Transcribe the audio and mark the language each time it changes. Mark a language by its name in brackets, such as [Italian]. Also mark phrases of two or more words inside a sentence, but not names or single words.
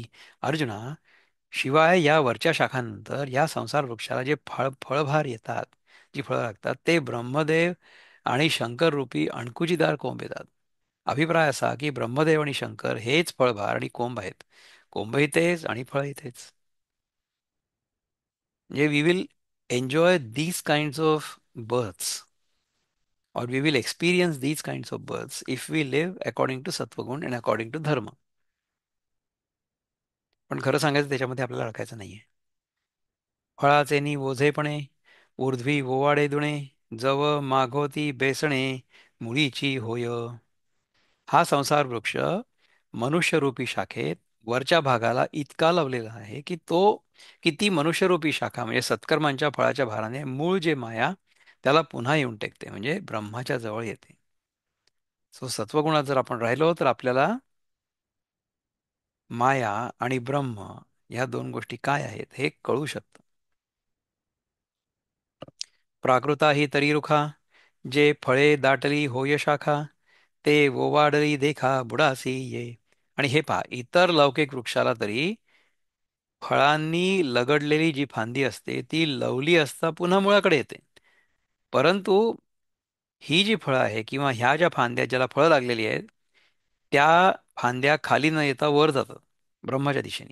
[Marathi] अर्जुना, शिवाय या वरच्या शाखांनंतर या संसार वृक्षाला जे फळभार येतात, जी फळं लागतात ते ब्रह्मदेव आणि शंकर रूपी अणकुचीदार कोंब येतात. अभिप्राय असा की ब्रह्मदेव आणि शंकर हेच फळभार आणि कोंब आहेत. कोंबही तेच आणि फळही तेच. म्हणजे [English] we will enjoy these kinds of births or we will experience these kinds of births if we live according to सत्वगुण and according to धर्म. [Marathi] पण खरं सांगायचं त्याच्यामध्ये आपल्याला अडकायचं नाहीये. फळाचे नि ओझेपणे ऊर्ध्वी ओवाडे दुणे जव मागोती बेसणे मुळीची होय. हा संसार वृक्ष मनुष्यरूपी शाखेत वरच्या भागाला इतका लावलेला आहे की तो किती मनुष्यरूपी शाखा म्हणजे सत्कर्मांच्या फळाच्या भाराने मूळ जे माया त्याला पुन्हा येऊन टेकते म्हणजे ब्रह्माच्या जवळ येते. सो सत्वगुणात जर आपण राहिलो तर आपल्याला माया आणि ब्रह्म या दोन गोष्टी काय आहेत हे कळू शकतं. प्राकृता ही तरी रुखा जे फळे दाटली होय शाखा ते ओवाडली देखा बुडासी ये. आणि हे पहा इतर लौकिक वृक्षाला तरी फळांनी लगडलेली जी फांदी असते ती लवली असता पुन्हा मुळाकडे येते. परंतु ही जी फळं आहे किंवा ह्या ज्या फांद्या ज्याला फळं लागलेली आहेत त्या फांद्या खाली न येता वर जातात ब्रह्माच्या दिशेने.